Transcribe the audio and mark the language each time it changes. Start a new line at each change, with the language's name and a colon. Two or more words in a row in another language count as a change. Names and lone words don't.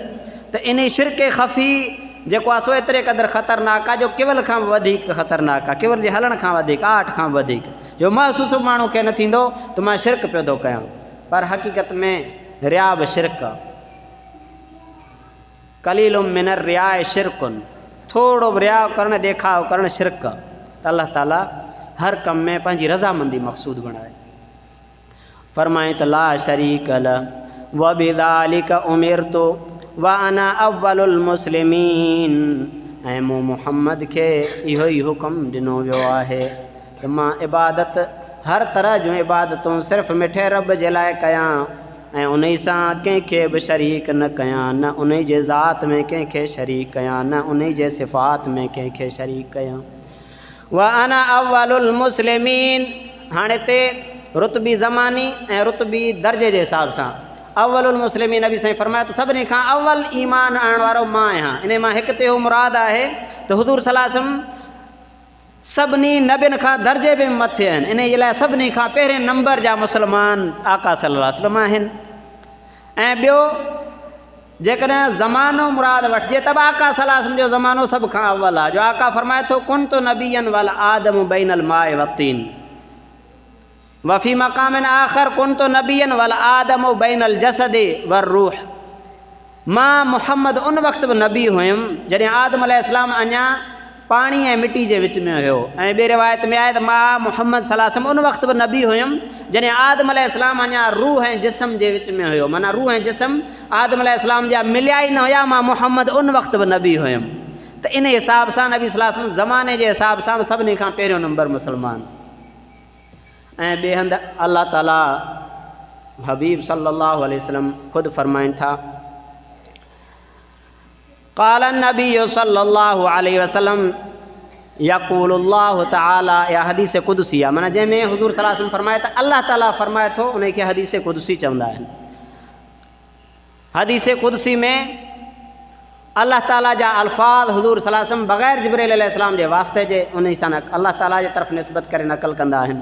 Sindhi: त इन शिरक ख़फ़ी जेको आहे सो एतिरे क़दुरु ख़तरनाक आहे जो केवल खां बि वधीक ख़तरनाक आहे, केवल जे हलण खां वधीक, आठ खां बि वधीक, जो महसूसु माण्हू खे न थींदो त मां शिरक पियो थो कयां, पर हक़ीक़त में रिया बि शिरक आहे।
Arabic: قليل من الرياء شرك,
Sindhi: थोरो बि रिया करणु, ॾेखाव करणु शिरक। त अल्लाह ताला हर कम में पंहिंजी रज़ामंदी मक़सूदु बणाए। फरमाए त
Arabic: لا شريك له وبذلك أمرت وأنا أول المسلمين.
Sindhi: ऐं मूं मुहम्मद खे इहो ई हुकुम ॾिनो वियो आहे त मां इबादत, हर तरह जूं इबादतूं सिर्फ़ु मिठे रब जे लाइ कयां, ऐं उन सां कंहिंखे बि शरीक न कयां, न उन जे ज़ात में कंहिंखे शरीक कयां, न उन जे सिफ़ात में कंहिंखे शरीक कयां।
Arabic: وأنا أول المسلمين.
Sindhi: हाणे हिते रुतबी ज़मानी ऐं रुतबी दर्जे जे हिसाब सां
Arabic: أول المسلمين
Sindhi: नबी साईं फरमायो त सभिनी खां अव्वल ईमान आणण वारो मां आहियां। इन मां हिकु ते इहो मुराद आहे त हुज़ूर
Arabic: صلى الله عليه وسلم
Sindhi: सभिनी नबियुनि खां दर्जे बि मथे आहिनि, इन जे लाइ सभिनी खां पहिरें नंबर जा मुस्लमान आका
Arabic: صلى الله عليه وسلم
Sindhi: आहिनि। ऐं ॿियो जेकॾहिं ज़मानो मुराद वठिजे त बि आका
Arabic: صلى الله عليه وسلم
Sindhi: जो ज़मानो सभ खां अव्वल आहे, जो आका फरमाए थो
Arabic: كنت نبيا وآدم بين الماء والطين وفي مقام آخر كنت نبيا وآدم بين الجسد والروح.
Sindhi: मां मुहम्मद उन वक़्तु बि नबी हुयुमि जॾहिं आदम अलैहिस्सलाम अञा पाणी ऐं मिटी जे विच में हुयो। ऐं ॿिए रिवायत में आहे त मां मुहम्मद
Arabic: صلى الله عليه وسلم
Sindhi: उन वक़्तु बि नबी हुयुमि जॾहिं आदम अलैहिस्सलाम अञा रूह ऐं जिस्म जे विच में हुयो। माना रूह ऐं जिस्म आदम अलैहिस्सलाम जा मिलिया ई न हुया, मां मुहम्मद उन वक़्तु बि नबी हुयुमि। त इन हिसाब सां नबी
Arabic: صلى الله عليه وسلم
Sindhi: ज़माने जे हिसाब सां सभिनी खां पहिरियों नंबर मुस्लमान। ऐं ॿिए हंधि अल्लाह ताला हबीब
Arabic: صلى الله عليه وسلم
Sindhi: ख़ुदि फरमाइनि था
Arabic: قال النبي صلى الله عليه وسلم يقول الله تعالى.
Sindhi: या हदीस क़ुदसी आहे, माना जंहिंमें हुज़ूर
Arabic: صلى الله عليه وسلم
Sindhi: फरमाए त अल्लाह ताला फरमाए थो, उन खे हदीस क़ुदसी चवंदा आहिनि। हदीस क़ुदसी में अल्लाह ताला जा अल्फाज़ हुज़ूर
Arabic: صلى الله عليه وسلم
Sindhi: बग़ैर जिब्रील अलैहिस्सलाम जे वास्ते जे उन सां अल्लाह ताला जे तरफ़ निस्बत करे नक़ल कंदा आहिनि।